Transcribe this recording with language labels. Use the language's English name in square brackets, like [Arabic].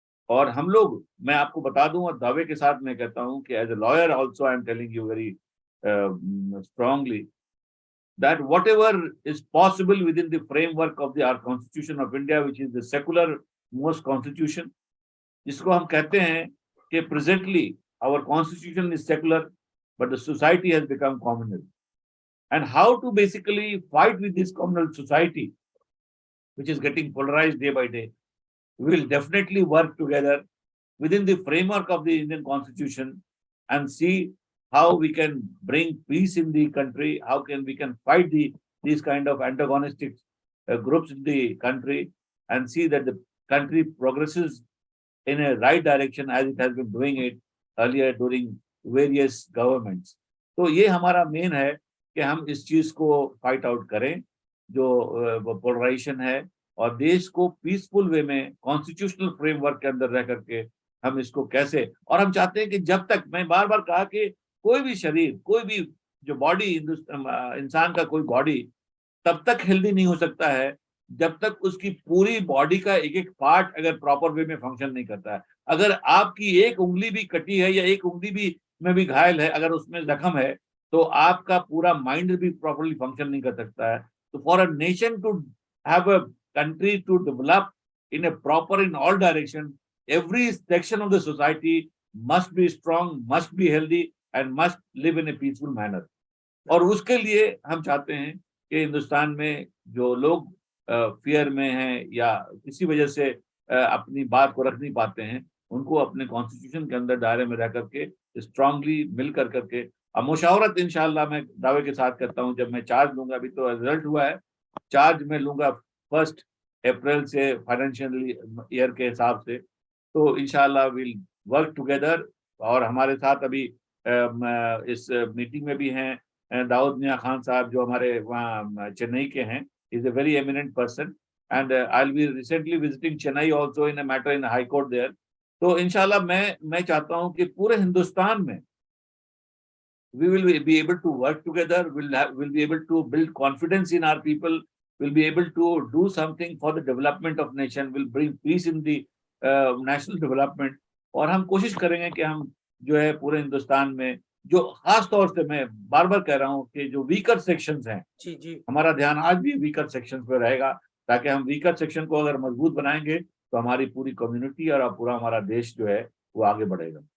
[Hindi] और हम लोग, मैं आपको बता दूं और दावे के साथ मैं कहता हूं कि [English] as a lawyer also I am telling you very strongly that whatever is possible within the framework of our Constitution of India, which is the secular most constitution, [Hindi] जिसको हम कहते हैं कि [English] presently our constitution is secular, but the society has become communal. And how to basically fight with this communal society, which is getting polarized day by day, we will definitely work together within the framework of the Indian Constitution and see how we can bring peace in the country, how we can fight these kind of antagonistic groups in the country, and see that the country progresses in a right direction as it has been doing it earlier during various governments. [Hindi] तो ये हमारा main है कि हम इस चीज को fight out करें जो पोलराइजेशन है, और देश को पीसफुल वे में कॉन्स्टिट्यूशनल फ्रेमवर्क के अंदर रह करके हम इसको कैसे, और हम चाहते हैं कि जब तक, मैं बार बार कहा कि कोई भी शरीर, कोई भी जो बॉडी, इंसान का कोई बॉडी तब तक हेल्दी नहीं हो सकता है जब तक उसकी पूरी बॉडी का एक एक पार्ट अगर प्रॉपर वे में फंक्शन नहीं करता है। अगर आपकी एक उंगली भी कटी है या एक उंगली भी में भी घायल है, अगर उसमें जख्म है, तो आपका पूरा माइंड भी प्रॉपरली फंक्शन नहीं कर सकता है। [English] तो for a nation to have a country to develop in a proper in all direction, every section of the society must be strong, must be healthy and must live in a peaceful manner. [Hindi] और उसके लिए हम चाहते हैं कि हिंदुस्तान में जो लोग फियर में हैं या किसी वजह से अपनी बात को रख नहीं पाते हैं, उनको अपने कॉन्स्टिट्यूशन के अंदर दायरे में रह करके स्ट्रांगली मिल कर करके, अब मुशावरत इंशाल्लाह मैं दावे के साथ करता हूं, जब मैं चार्ज लूंगा, अभी तो रिजल्ट हुआ है, चार्ज में लूंगा 1 अप्रैल से फाइनेंशियल ईयर के हिसाब से, तो इंशाल्लाह [English] Will work together. [Hindi] और हमारे साथ अभी इस मीटिंग में भी हैं दाऊद मियां खान साहब, जो हमारे वहाँ चेन्नई के हैं, [English] Is a very eminent person, and I will be recently visiting Chennai also in a matter in high court there. [Hindi] तो इंशाल्लाह मैं चाहता हूँ कि पूरे हिंदुस्तान में [English] we will be able to work together, will be able to build confidence in our people, will be able to do something for the development of nation, will bring peace in the national development। [Hindi] और हम कोशिश करेंगे कि हम जो है पूरे हिंदुस्तान में, जो खास तौर से मैं बार बार कह रहा हूँ कि जो वीकर सेक्शंस हैं, जी हमारा ध्यान आज भी वीकर सेक्शंस पे रहेगा, ताकि हम वीकर सेक्शन को अगर मजबूत बनाएंगे तो हमारी पूरी कम्युनिटी और पूरा हमारा देश जो है वो आगे बढ़ेगा।